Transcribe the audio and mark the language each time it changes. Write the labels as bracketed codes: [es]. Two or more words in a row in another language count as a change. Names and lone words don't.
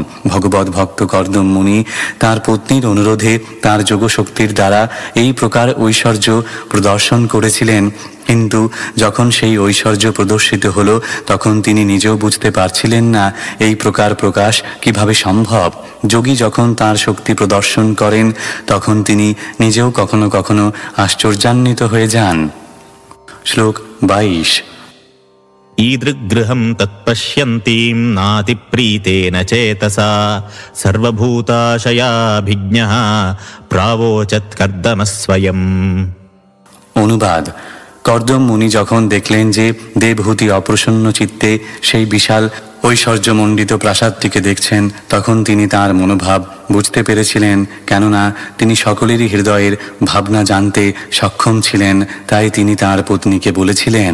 [bn] ভগবত ভক্ত কর্দম মুনি তাঁর পত্নীর অনুরোধে তাঁর যোগশক্তির দ্বারা এই প্রকার ঐশ্বর্য প্রদর্শন করেছিলেন, কিন্তু যখন সেই ঐশ্বর্য প্রদর্শিত হলো তখন তিনি নিজেও বুঝতে পারছিলেন না এই প্রকার প্রকাশ কিভাবে সম্ভব। যোগী যখন তাঁর শক্তি প্রদর্শন করেন তখন তিনি নিজেও কখনো কখনো আশ্চর্যান্বিত হয়ে যান। শ্লোক 22। [sa] ईदृग्गृहं तत्पश्यन्तीं नातिप्रीतेन चेतसा सर्वभूताशयाभिज्ञः प्रावोचत् कर्दमस्वयम्। [bn] অনুবাদ: কর্দম মুনি যখন দেখলেন যে দেবহূতি অপ্রসন্ন চিত্তে সেই বিশাল ঐশ্বর্যমণ্ডিত প্রাসাদটিকে দেখছেন, তখন তিনি তার মনোভাব বুঝতে পেরেছিলেন। কেননা তিনি সকলেরই হৃদয়ের ভাবনা জানতে সক্ষম ছিলেন, তাই তিনি তার পত্নীকে বলেছিলেন।